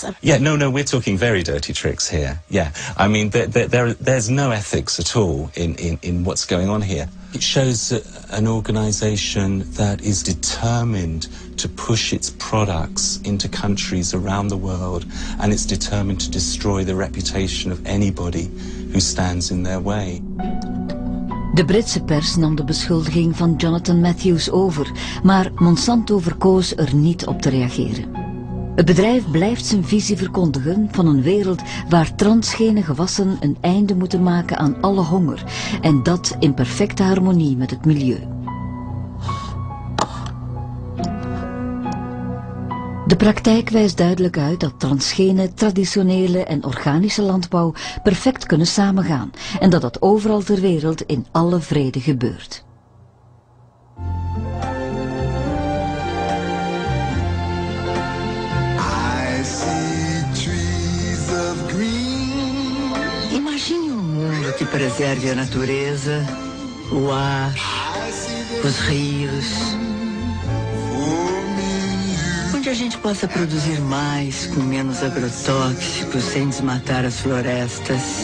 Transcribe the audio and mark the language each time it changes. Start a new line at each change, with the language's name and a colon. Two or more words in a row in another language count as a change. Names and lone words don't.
English: Yeah, no, we're talking very dirty tricks here. Yeah, I mean, there's no ethics at all in what's going on here. It shows an organization that is determined to push its products into countries around the world, and it's determined to destroy the reputation of anybody who stands in their way.
Dutch: De Britse pers nam de beschuldiging van Jonathan Matthews over, maar Monsanto verkoos er niet op te reageren. Het bedrijf blijft zijn visie verkondigen van een wereld waar transgene gewassen een einde moeten maken aan alle honger, en dat in perfecte harmonie met het milieu. De praktijk wijst duidelijk uit dat transgene, traditionele en organische landbouw perfect kunnen samengaan en dat dat overal ter wereld in alle vrede gebeurt.
Portuguese: Imagine mundo que preserve a natureza, o ar, os rios, onde a gente possa produzir mais com menos agrotóxicos, sem desmatar as florestas.